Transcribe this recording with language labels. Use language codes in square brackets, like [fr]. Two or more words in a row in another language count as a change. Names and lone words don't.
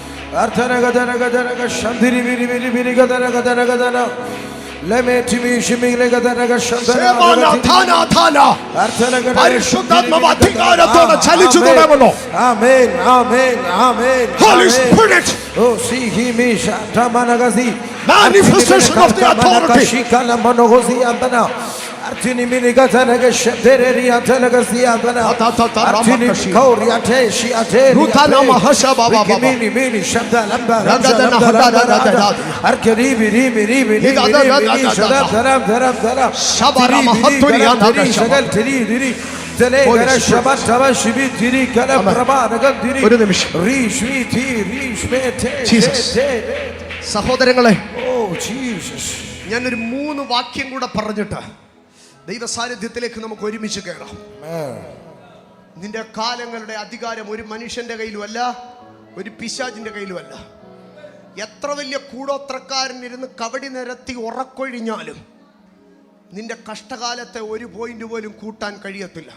[ml] Artanagadanagadanaga Shandiri Viri Viri Viri Gadanagadanagadana. പരിശുദ്ധാത്മാവധികാരത്തോടെ ചലിച്ചു തുടങ്ങുന്നു. [en] Amen, amen, amen. Holy Spirit, oh see him shatamanazi manifestation of the authority. Shikala manogozi andana artini minigatanaga shedereri antanagasi andana artini kauriate shiate Rutana mahasha baba baba mini mini shabda lamba ragadana hadada arkeri biri biri biri biri shadam daram daram daram Shabara mahaturi andana shagal tiri tiri tele gara shabat shabat shibi tiri kala prabha nagal tiri [ml] ഒരു നിമിഷം. rishmi ti rishme te [en] Jesus. [ml] സഹോദരങ്ങളെ, [en] oh Jesus. [ml] ഞാനൊരു 3 വാക്യം കൂടെ പറഞ്ഞിട്ട് ദൈവ സാന്നിധ്യത്തിലേക്ക് നമുക്ക് ഒരുമിച്ച് കയറാം. നിന്റെ കാലങ്ങളുടെ അധികാരം ഒരു മനുഷ്യന്റെ കയ്യിലുമല്ല, ഒരു പിശാചിന്റെ കയ്യിലുമല്ല. എത്ര വലിയ കൂടോത്രക്കാരൻ ഇരുന്ന് കവടി നിരത്തി ഉറക്കൊഴിഞ്ഞാലും നിന്റെ കഷ്ടകാലത്തെ ഒരു പോയിന്റ് പോലും കൂട്ടാൻ കഴിയത്തില്ല.